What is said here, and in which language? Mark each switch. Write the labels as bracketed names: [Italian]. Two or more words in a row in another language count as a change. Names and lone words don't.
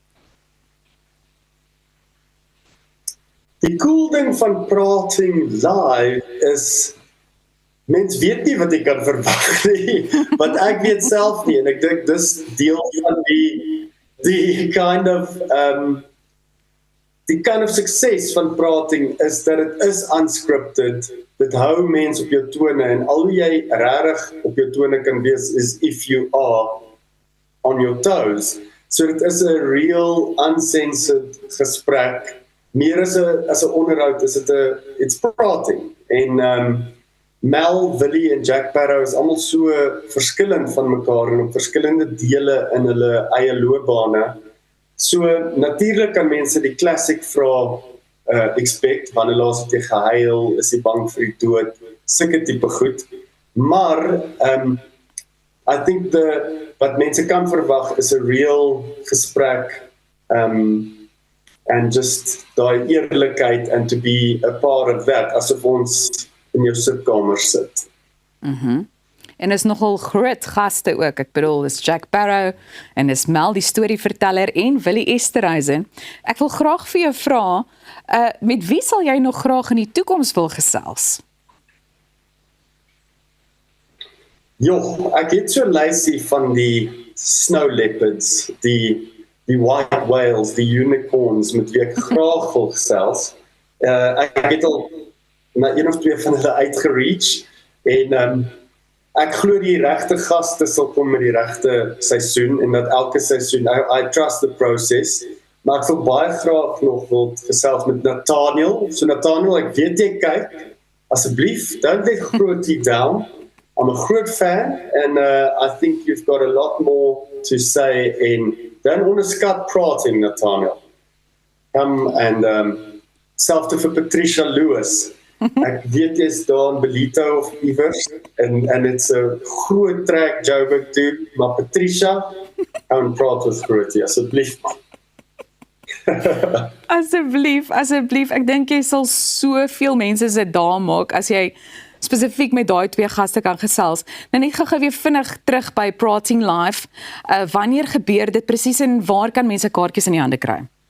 [Afrikaans] Die cool ding van Prating Live is mens weet nie wat jy kan verwag nie, want ek weet self nie en ek dink dis deel van die [English] kind of [Afrikaans] sukses van prating is dat dit is unscripted. Dit hou mense op jou tone en al hoe jy regtig op jou tone kan wees is [English] if you are on your toes. [Afrikaans] So dit is 'n [English] real uncensored [Afrikaans] gesprek. Meer as 'n onderhoud is dit it's prating. En Mel, Willie en Jack Sparrow is almal so verskillend van mekaar en op verskillende dele in hulle eie loopbane. So natuurlik kan mense die klassiek vra expect, wanneer laas het jy gehuil, is jy bang vir die dood, sulke tipe goed. Maar [English] I think [Afrikaans] wat mense kan verwag is 'n real gesprek [English] and just [Afrikaans] daai eerlikheid [English] and to be a part of that, [Afrikaans] asof ons in jou sitkamer sit. En is nogal groot gaste ook. Ek bedoel, is Jack Sparrow en is Mel die storieverteller en Willie Esterhuizen. Ek wil graag vir jou vra, met wie sal jy nog graag in die toekoms wil gesels? Ja, ek het so 'n lysie van die [English] snow leopards, [Afrikaans] die [English] white whales, [Afrikaans] die unicorns met wie ek graag wil gesels. Ek het al na een of twee van hulle uitgereach en ek glo die regte gaste sal kom met die regte seisoen en dat elke seisoen [English] I trust the process. [Afrikaans] Maar ek wil baie graag nog wil gesels met Nathaniel. So Nathaniel, ek weet jy kyk, asseblief, [English] don't let Grootjie down. I'm a groot fan and I think you've got a lot more to say in don't onderskat prating, Nathaniel. Come and [Afrikaans] selfs vir Patricia Lewis. Ek weet jy's daar in Belito of iewers [English] and it's a [Afrikaans] groot trek Joburg toe, maar Patricia, gaan praat met Grootjie, asseblief. Asseblief, ek dink jy sal soveel mense se dae maak as jy spesifiek met daai twee gaste kan gesels. Nou net gou weer vinnig terug by Prating Live. Wanneer gebeur dit presies en waar kan mense kaartjies in die hande kry?